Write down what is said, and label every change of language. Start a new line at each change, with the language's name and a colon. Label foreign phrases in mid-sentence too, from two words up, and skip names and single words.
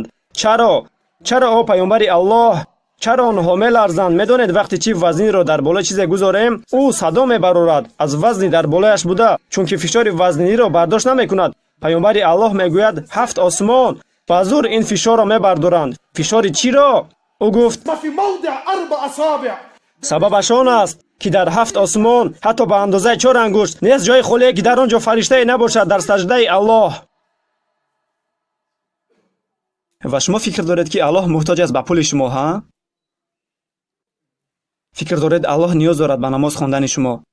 Tajik: чаро о пайғамбари Аллоҳ, чаро онҳо меларзанд? медонед вақте чи вазнинро дар болои чизе гузорем, ӯ садо мебарорад аз вазни дар болояш буда, чунки фишори вазниниро бардошт намекунад. пайғамбари Аллоҳ мегӯяд 7 осмон ба зур ин фишорро мебардоранд. фишори чиро? ӯ гуфт
Arabic: ما في موضع 4 أصابع.
Tajik: сабабаш он аст ки дар 7 осмон ҳатто ба андозаи 4 ангушт нест ҷои холие ки дар он ҷо фариштае набошад дар саҷдаи Аллоҳ. ва шумо фикр доред ки Аллоҳ мухтоҷ аст ба пули шумо, ҳа? фикр доред Аллоҳ ниёз дорад ба намоз хондани шумо?